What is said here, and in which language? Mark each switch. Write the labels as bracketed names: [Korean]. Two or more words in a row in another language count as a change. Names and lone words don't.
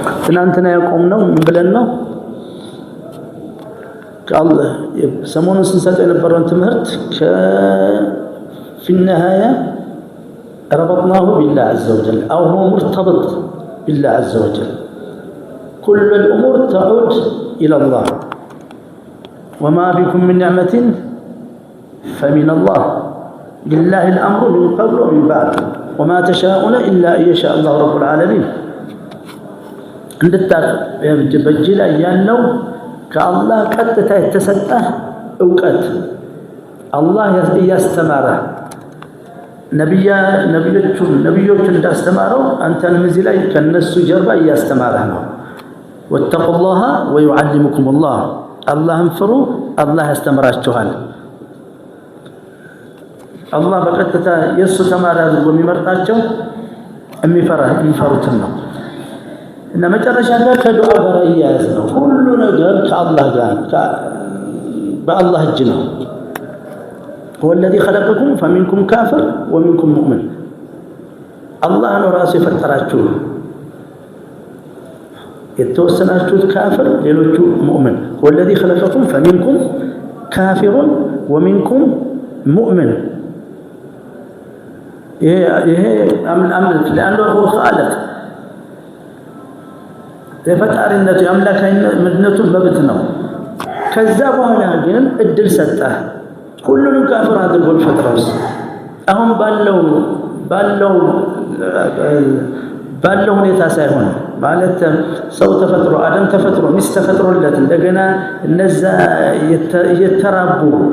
[Amharic] ትናንትና ያቆምነው ምን ብለን ነው? ከአላህ ሰሞኑን ስንሰጠው የነበረውን ትምህርት [Arabic] في النهاية ربطناه بالله عز وجل أو هو مرتبط بالله عز وجل. كل الأمور تعود إلى الله وما بكم من نعمة فمن الله لله الأمر من قبل ومن بعد وما تشاءون إلا أن يشاء الله رب العالمين. [Amharic] በእጅ ላይ ያለው ከአላህ ቀጥታ የተሰጠህ እውቀት አላህ እያስተማረ ነቢዮቹን እንዳስተማረው አንተንም እዚህ ላይ ከነሱ ጀርባ እያስተማረህ ነው። [Arabic] واتقوا الله ويعلمكم الله [Amharic] አላህን ፍሩ፣ አላህ ያስተምራችኋል። አላህ በቀጥታ የእሱ ተማሪ አድርጎ የሚመርጣቸው የሚፈሩትን ነው። እና መጨረሻ ጋር ከዱዓ ጋር እያያዝ ነው። ሁሉ ነገር ከአላህ ጋር በአላህ እጅ ነው። [Arabic] هو الذي خلقكم فمنكم كافر ومنكم مؤمن. [Amharic] الله ነው ራሱ የፈጠራችሁ። የተወሰናችሁት ካፍር ሌሎቹ ሙእምን። [Arabic] هو الذي خلقكم فمنكم كافر ومنكم مؤمن. [Amharic] ይሄ አምላክ ለአንዱ [Arabic] هو خالق [Amharic] የፈጣሪነቱ የአምላካዊነቱ መብት ነው። ከዛ በኋላ ግን እድል ሰጠ ሁሉንም ካፍር አድርጎ ፈጥሮስ አሁን ባለው ሁኔታ ሳይሆን ማለት ሰው ተፈጥሮ አደም ተፈጥሮ ሚስት ተፈጥሮለት እንደገና እነዛ እየተራቡ